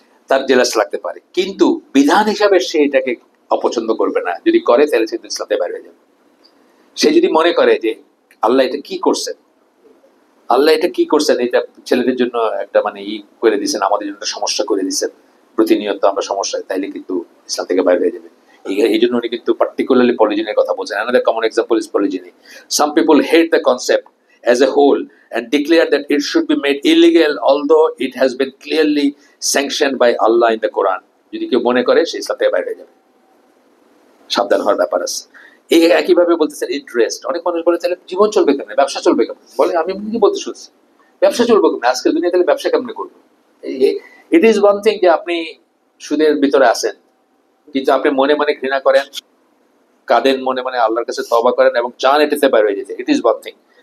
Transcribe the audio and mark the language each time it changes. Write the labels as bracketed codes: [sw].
[bn] তার জেলাস লাগতে পারে, কিন্তু বিধান হিসাবে সে এটাকে অপছন্দ করবে না। যদি করে তাহলে সে ইসলাম থেকে বাইরে হয়ে যাবে। সে যদি মনে করে যে আল্লাহ এটা কি করছেন, আল্লাহ এটা কি করছেন, এটা ছেলেদের জন্য একটা মানে করে দিচ্ছেন, আমাদের জন্য একটা সমস্যা করে দিচ্ছেন, প্রতিনিয়ত আমরা সমস্যায়, তাইলে কিন্তু ইসলাম থেকে বাইরে হয়ে যাবে। এই জন্য উনি কিন্তু পার্টিকুলারলি পলিজিনের কথা বলছেন। [en] Another common example is polygyny. Some people hate the concept as a whole and declare that it should be made illegal, although it has been clearly sanctioned by Allah in the Quran. [bn] যদি কেউ মনে করে সে ইসলাম থেকে বাইরে হয়ে যাবে, সাবধান হওয়ার ব্যাপার আছে। এই একইভাবে বলতেছেন ইন্টারেস্ট। অনেক মানুষ বলে তাহলে জীবন চলবে কেমন, ব্যবসা চলবে কেমন? বলে আমি কি বলতে শুনছি, ব্যবসা চলবে কেমন, আজকের দুনিয়া তাহলে ব্যবসা কেমন করবো? [en] it is one thing [bn] যে আপনি সুদের ভিতরে আছেন, কিন্তু আপনি মনে মনে ঘৃণা করেন, কাঁদেন, মনে মনে আল্লাহর কাছে তওবা করেন এবং চান এটাতে বাইরে হয়ে যেতে, ইট ইজ ওয়ান থিং।